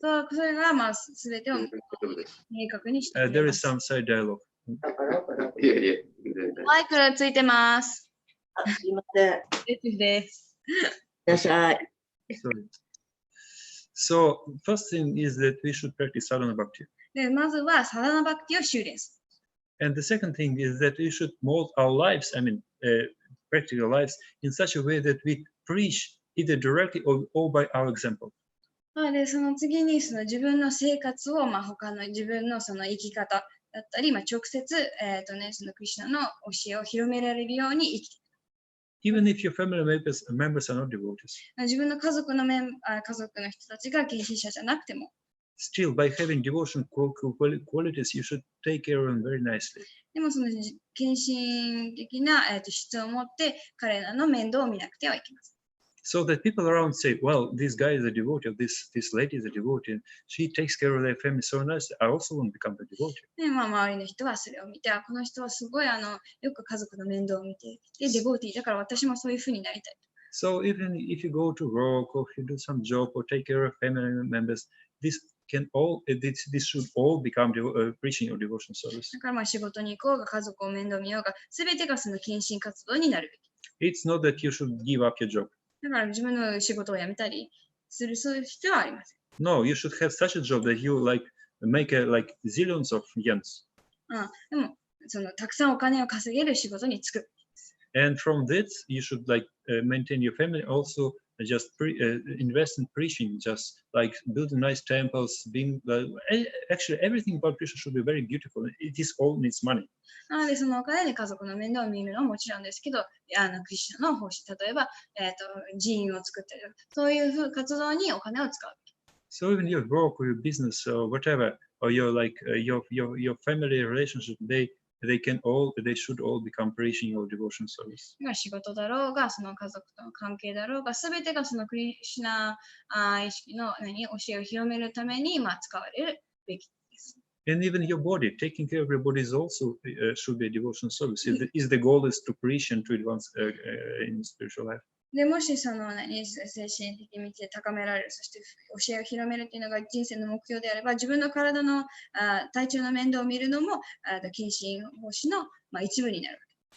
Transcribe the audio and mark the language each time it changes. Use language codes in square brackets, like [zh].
[ja] それがすべてを明確にしています。 [en] There is some side dialogue. [ja] いやいや。マイクついてます。すいません。です。いらっしゃい。 [en] Sorry. So first thing is that we should practice sadhana bhakti. [ja] でまずはサダナバクティを修練する。 [en] And the second thing is that we should mold our lives, practical lives, in such a way that we preach either directly or by our example. [ja] でその次にその自分の生活を他の自分のその生き方だったり、直接、そのクリシュナの教えを広められるように生きていく。 [en] Even if your family members are not devotees. [ja] 自分の家族の人たちが献身者じゃなくても。 [en] Still, by having devotion qualities, you should take care of them very nicely. [ja] でもその献身的な、質を持って彼らの面倒を見なくてはいけません。 [en] So that people around say, well, this guy is a devotee, this lady is a devotee, and she takes care of their family so nicely. I also want to become a devotee. [ja] で周りの人はそれを見て、この人はすごいよく家族の面倒を見て、で、デボーティーだから私もそういうふうになりたい。 [en] So even if you go to work or if you do some job or take care of family members, this should all become preaching or devotion service. [ja] だから仕事に行こうが家族を面倒見ようが、すべてがその献身活動になるべき。 [en] It's not that you should give up your job. [ja] だから自分の仕事を辞めたりするそういう必要はありません。 [en] No, you should have such a job that you make zillions of yens. [ja] でもそのたくさんお金を稼げる仕事に就く。 [en] And from this, you should maintain your family. Also, just invest in preaching. Just building nice temples. Actually, everything about Krishna should be very beautiful. It is all needs money. [ja] でそのお金で家族の面倒を見るのはもちろんですけど、クリシュナの奉仕、例えば、寺院を作ったり、そういう活動にお金を使う。 [en] So even your work or your business or whatever, or your family relationship, they should all become preaching or devotion service. [ja] 仕事だろうが、その家族との関係だろうが、すべてがそのクリシュナ意識の教えを広めるために使われるべきです。 [en] And even your body, taking care of your body is also should be a devotion service. If the goal is to preach and to advance in spiritual life. [ja] でもしその精神的道で高められる、そして教えを広めるというのが人生の目標であれば、自分の体の体調の面倒を見るのも献身奉仕の一部になるわけ。